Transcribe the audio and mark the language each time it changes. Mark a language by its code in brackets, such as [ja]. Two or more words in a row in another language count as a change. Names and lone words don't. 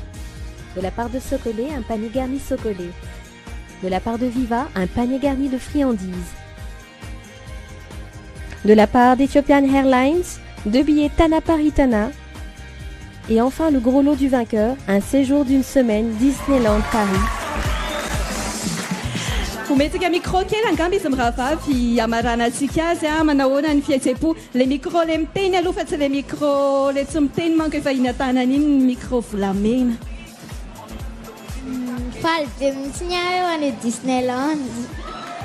[fr] De la part de Socolé, un panier garni Socolé. De la part de Viva, un panier garni de friandises. De la part d'Ethiopian Airlines, 2 billets Tana Paris Tana. Et enfin le gros lot du vainqueur, un séjour d'une semaine Disneyland Paris. [mg] Ometsika micro kely angamba izy mirahavavy amarana antsika azy manahoana ny fihetsepo le micro le miteny aloha fa tsy le micro le tsy miteny manko efa iny an-tanany iny ny micro volamena faly be mihitsy ny ahy eo any Disneyland